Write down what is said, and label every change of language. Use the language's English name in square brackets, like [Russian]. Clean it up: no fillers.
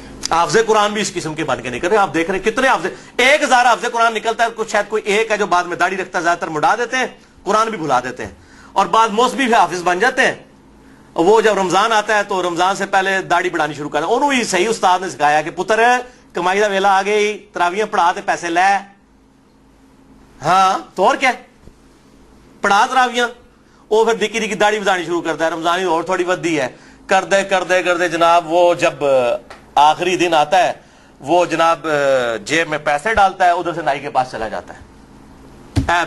[Urdu] حافظ قرآن بھی اس قسم کے بن کے نکل رہے ہیں. آپ دیکھ رہے ہیں کتنے حافظ, 1000 حافظ قرآن نکلتا ہے, کچھ شاید کوئی ایک ہے جو بعد میں داڑھی رکھتا ہے, زیادہ تر مڑا دیتے ہیں, قرآن بھی بھلا دیتے ہیں. اور بعض موسمی بھی حافظ بن جاتے ہیں. وہ جب رمضان آتا ہے تو رمضان سے پہلے داڑھی بڑھانی شروع کرتے ہیں. [Punjabi] انہوں ہی صحیح استاد نے سکھایا کہ پتر کمائی دا ویلا آ گئی, تراویاں پڑھا تے پیسے لے. [Urdu] ہاں تو اور کیا, پڑھا تراویاں. وہ پھر نکی نکی داڑھی بڑھانی شروع کرتا ہے, رمضان اور تھوڑی ودی ہے, کرتے کرتے کرتے جناب وہ جب آخری دن آتا ہے وہ جناب جیب میں پیسے ڈالتا ہے, ادھر سے نائی کے پاس چلا جاتا ہے.